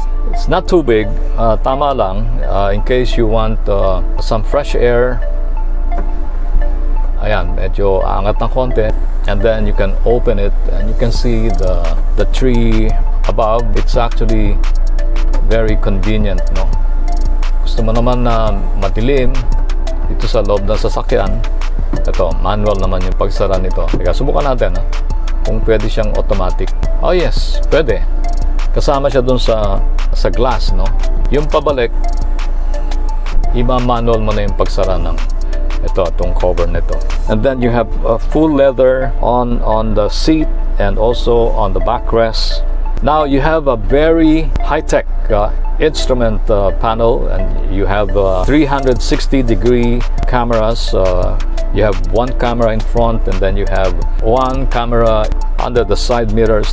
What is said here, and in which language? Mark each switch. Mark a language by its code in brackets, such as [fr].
[en] It's not too big, tama lang, in case you want some fresh air. Ayan, medyo aangat ng konti. And then you can open it and you can see the tree above. It's actually very convenient, no? [tl] Gusto mo naman na madilim dito sa loob ng sasakyan, ito, manual naman yung pagsara nito. Teka, subukan natin, kung pwede siyang automatic. Oh yes, pwede. Kasama siya dun sa glass, no? Yung pabalik, ima-manual mo na yung pagsara ng itong cover nito. [en] And then you have full leather on the seat and also on the backrest. Now you have a very high-tech instrument panel, and you have 360-degree cameras. You have one camera in front, and then you have one camera under the side mirrors.